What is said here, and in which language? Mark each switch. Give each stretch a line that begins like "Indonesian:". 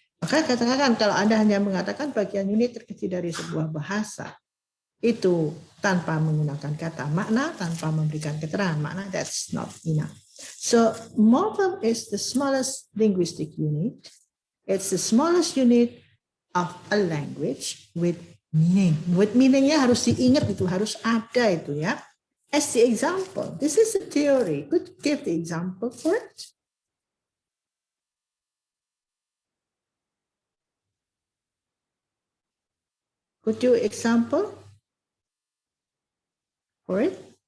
Indonesian: Maka katakan kalau Anda hanya mengatakan bagian unit terkecil dari sebuah bahasa, itu tanpa menggunakan kata makna, tanpa memberikan keterangan makna,
English: that's not enough. So morphem is the smallest linguistic unit. It's the smallest unit of a language with meaning.
Indonesian: With meaningnya harus diingat, itu harus ada itu ya.
English: As the example, this is a theory. Could you give the example for it? Could you example for it?